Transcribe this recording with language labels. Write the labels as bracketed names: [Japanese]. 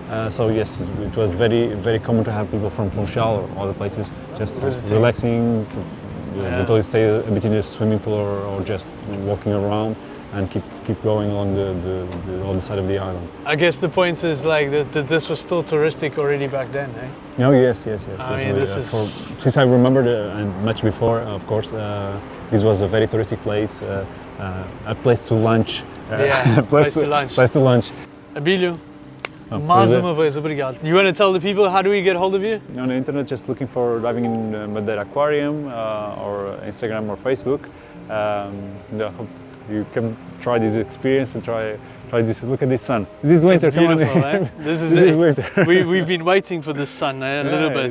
[English] So yes, it was very very common to have people from Funchal or other places just relaxing, literally stay a bit in the swimming pool or just walking around and keep going along the other side of the island. I guess the point is like that this was still touristic already back then, eh? Oh yes. I mean, this is since I remember and much before, of course, this was a very touristic place, a place to lunch. Place to lunch. [Portuguese] Abílio, mais uma vez, obrigado. [English] You want to tell the people how do we get hold of you? On the internet, just looking for diving in Madeira Aquarium or Instagram or Facebook. I hope you can try this experience and try this. Look at this sun. This is winter. It's beautiful, come on. Eh? This is winter. We've been waiting for the sun a little bit.